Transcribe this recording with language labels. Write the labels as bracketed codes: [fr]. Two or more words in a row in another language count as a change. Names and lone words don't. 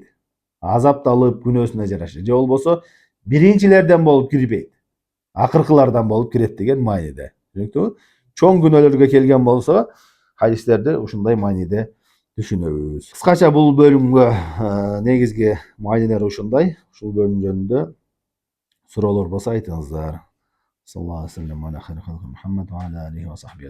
[ky] Азапталып күнөөсүнө жараша. Же болбосо биринчилерден болуп кирбейт. Акыркылардан болуп кирет деген мааниде. Түшүнүктүбү? Чоң күнөөлөргө келген болсо, хадистерди ушундай мааниде түшүнөбүз. Кыскача бул бөлүмгө негизги маанилери ушундай. Ушул бөлүм жөнүндө суроолор болсо айтыңыздар. [ar] صلى الله عليه وسلم على خير خلقه محمد وعلى آله وصحبه